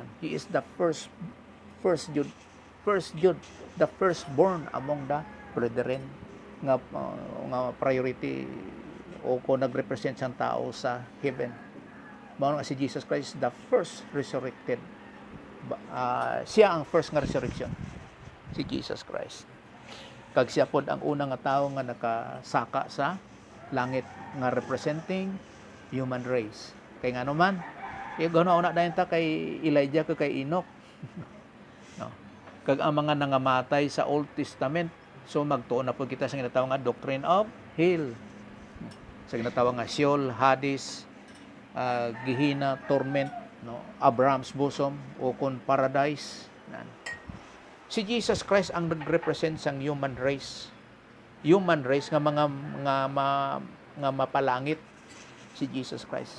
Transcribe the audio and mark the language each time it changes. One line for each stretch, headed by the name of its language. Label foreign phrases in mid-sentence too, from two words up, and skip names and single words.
English: He is the first jud, the firstborn among the brethren
Cebuano: nga priority o ko nagrepresent sang tao sa
English: heaven.
Cebuano: Mao nga si Jesus Christ,
English: the first resurrected.
Cebuano: Siya ang first nga resurrection, si Jesus Christ. Kag siya pod ang unang nga tawo nga nakasaka sa langit nga
English: representing human race.
Cebuano: Kay ngano man, una dayon ta kay Elijah kay Enoch. No. Kag ang mga nangamatay sa
English: Old Testament,
Cebuano: so magtuon na po kita sa ginatawag nga
English: doctrine of hell.
Cebuano: Sa ginatawag nga Sheol, Hades, Gehenna, torment, no,
English: Abraham's bosom
Cebuano: o kun paradise. Si Jesus Christ ang nagrepresent sang
English: human race. Human race
Cebuano: nga mga nga mapalangit si Jesus Christ.